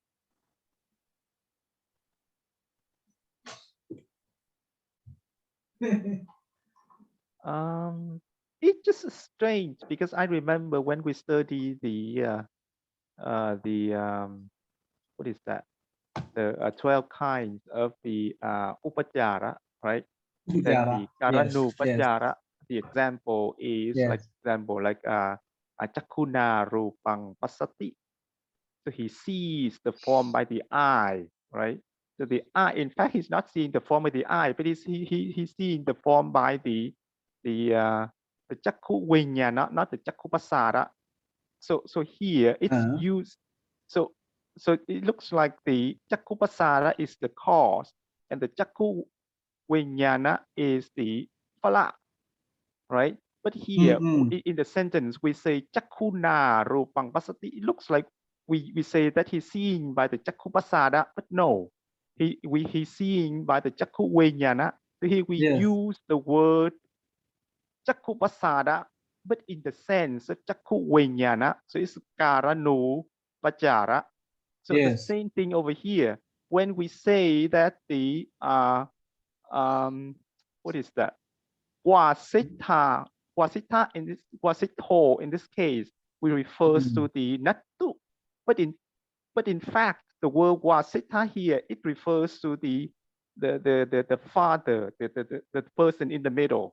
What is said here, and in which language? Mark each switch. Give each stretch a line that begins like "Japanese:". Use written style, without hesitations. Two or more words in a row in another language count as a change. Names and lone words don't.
English: It's just strange because I remember when we study the what is that? The 12 kinds of the upachara, right? Then the karanupachara, the example is like
Pali: chakkhuna rupang pasati.
English: So he sees the form by the eye, right? So the eye, in fact, he's not seeing the form of the eye, but he's seeing the form by the
Pali: chakku vinyana,
English: not the
Pali: chakku pasara.
English: So here it's used. So it looks like the
Pali: chakku pasara
English: is the cause, and the
Pali: chakku vinyana
English: is the phala, right? But here in the sentence we say
Pali: chakkhuna rupang pasati.
English: It looks like we say that he's seeing by the
Pali: chakku pasada,
English: but no, he's seeing by the
Pali: chakku vinyana.
English: So here we use the word
Pali: chakku pasada,
English: but in the sense of
Pali: chakku vinyana.
English: So it's karanu pachara. So the same thing over here. When we say that the what is that? Vasita in this Vasito in this case, we refers to the natu, but in fact the word Vasita here it refers to the father, the person in the middle.